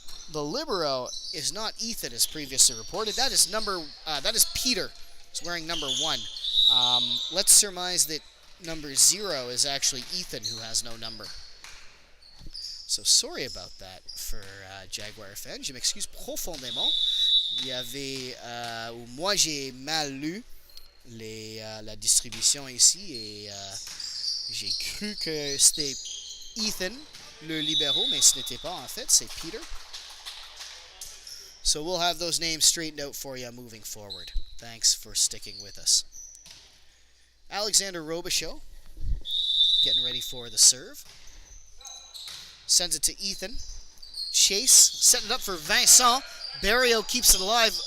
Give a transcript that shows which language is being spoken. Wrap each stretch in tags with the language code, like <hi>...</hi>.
<en>The libero is not Ethan as previously reported. That is Peter. He's wearing number 1. Let's surmise that number 0 is actually Ethan, who has no number. So sorry about that for Jaguar fans.</en> <fr>Je m'excuse profondément. Il y avait, moi j'ai mal lu la distribution ici et j'ai cru que c'était Ethan, le libero, mais ce n'était pas en fait, c'est Peter.</fr> <en>So we'll have those names straightened out for you moving forward. Thanks for sticking with us. Alexander Robichaud getting ready for the serve. Sends it to Ethan. Chase setting it up for Vincent. Barrio keeps it alive.</en>